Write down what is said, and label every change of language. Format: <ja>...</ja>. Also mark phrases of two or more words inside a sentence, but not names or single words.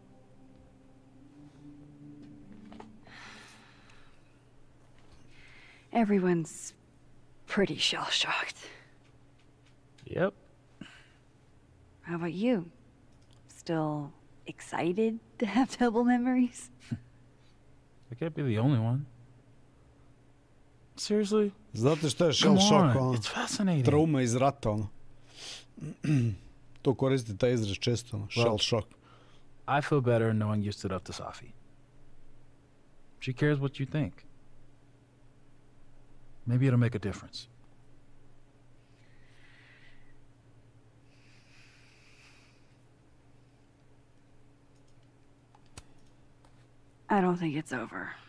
<en>Everyone's pretty shell-shocked. Yep. How about you? Still excited to have double memories? I can't be the only one. Seriously?</en> <sr>Znate što je</sr> <en>shell shock,</en> <sr>ono? Trauma iz rata, ono. To koristi taj izraz često, ono,</sr> <en>shell shock. I feel better knowing you stood up to Safi. She cares what you think. Maybe it'll make a difference. I don't think it's over.</en>